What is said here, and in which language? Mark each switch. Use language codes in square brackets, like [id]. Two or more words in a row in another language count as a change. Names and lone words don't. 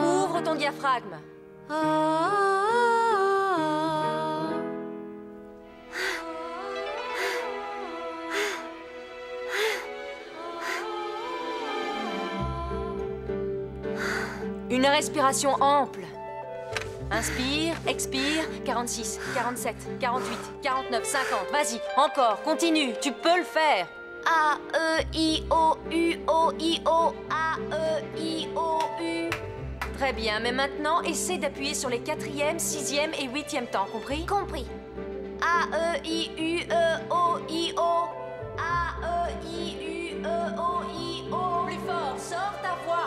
[fr] Ouvre ton diaphragme. Une respiration ample. Inspire, expire, 46, 47, 48, 49, 50. Vas-y, encore, continue, tu peux le faire. A-E-I-O-U-O-I-O. A-E-I-O-U. Très bien, mais maintenant, essaie d'appuyer sur les 4e, 6e et 8e temps, compris? Compris. A-E-I-U-E-O-I-O. A-E-I-U-E-O-I-O. Plus fort, sors ta voix.